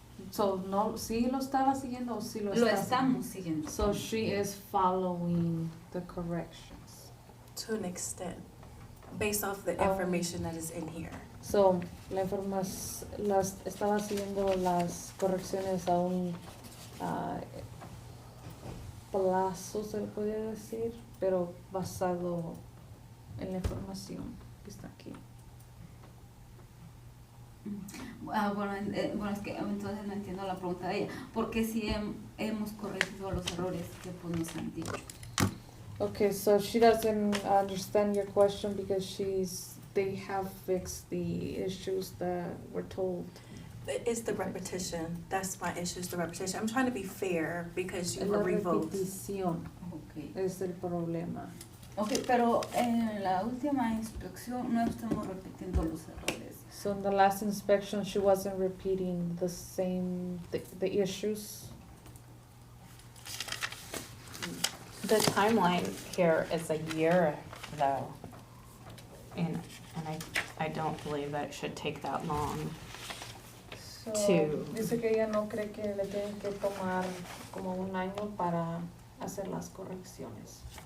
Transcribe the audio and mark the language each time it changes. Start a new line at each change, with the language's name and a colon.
Spanish: So no, sí lo estaba siguiendo o sí lo Lo está estamos siguiendo.
English: So she is following the corrections. To an extent, based off the information that is in here.
Spanish: So, estaba siguiendo las correcciones a un plazo, se le podría decir, pero basado en la información que está aquí. Bueno, es que entonces no entiendo la pregunta de ella. Porque sí hemos corregido los errores que pues nos han dicho.
English: Okay, so she doesn't understand your question because they have fixed the issues that were told. It's the repetition. That's my issue, is the repetition. I'm trying to be fair because you
Spanish: La
English: were revoked.
Spanish: repetición es el problema. Ok, pero en la última inspección no estamos repitiendo los errores.
English: So in the last inspection, she wasn't repeating the issues. The timeline here is a year though. And I don't believe that it should take that long.
Spanish: So, dice que ella no cree que le tienen que tomar como un año para hacer las correcciones.